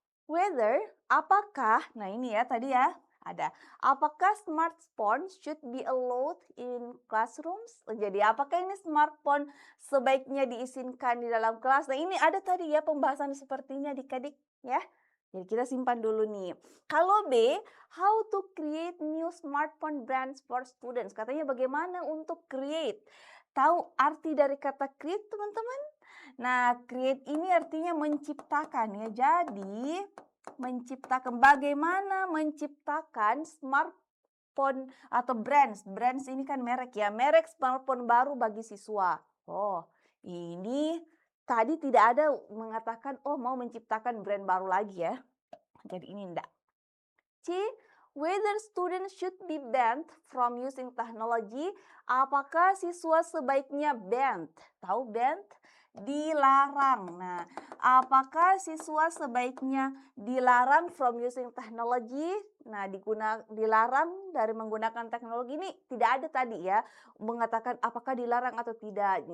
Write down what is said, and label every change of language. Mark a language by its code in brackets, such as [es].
[id] Whether, apakah, nah ini ya tadi ya, ada. Apakah [en] smartphone should be allowed in classrooms? [id] Jadi apakah ini smartphone sebaiknya diizinkan di dalam kelas? Nah ini ada tadi ya pembahasan sepertinya adik-adik ya. Jadi kita simpan dulu nih. Kalau B, [en] how to create new smartphone brands for students? [id] Katanya bagaimana untuk create. Tahu arti dari kata create teman-teman? Nah, create ini artinya menciptakan ya. Jadi bagaimana menciptakan smartphone atau brands. Brands ini kan merek ya, merek smartphone baru bagi siswa. Oh, ini tadi tidak ada mengatakan mau menciptakan brand baru lagi ya. Jadi ini enggak. C. [en] Whether students should be banned from using technology. [id] Apakah siswa sebaiknya banned? Tahu banned? Dilarang. Nah, apakah siswa sebaiknya dilarang [en] from using technology? [id] Nah, dilarang dari menggunakan teknologi ini tidak ada tadi ya, mengatakan apakah dilarang atau tidak.